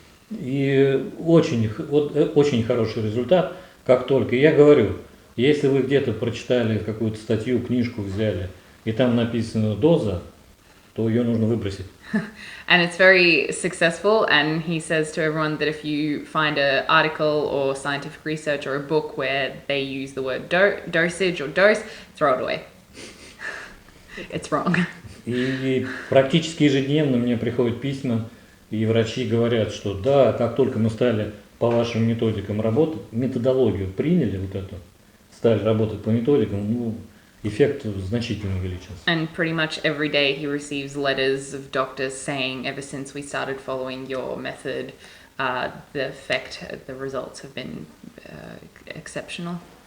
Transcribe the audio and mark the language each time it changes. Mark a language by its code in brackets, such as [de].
[ru] И очень хороший результат, как только, я говорю, если вы где-то прочитали какую-то статью, книжку взяли, и там написана доза, то ее нужно выбросить. [en] And it's very successful, and he says to everyone that if you find an article or scientific research or a book where they use the word dosage or dose, throw it away. It's wrong. [ru] И практически ежедневно мне приходят письма, и врачи говорят, что да, как только мы стали по вашим методикам работать, методологию приняли вот эту, стали работать по методикам, эффект значительно увеличился. [en] And pretty much every day he receives letters of doctors saying, ever since we started following your method, the results have been exceptional.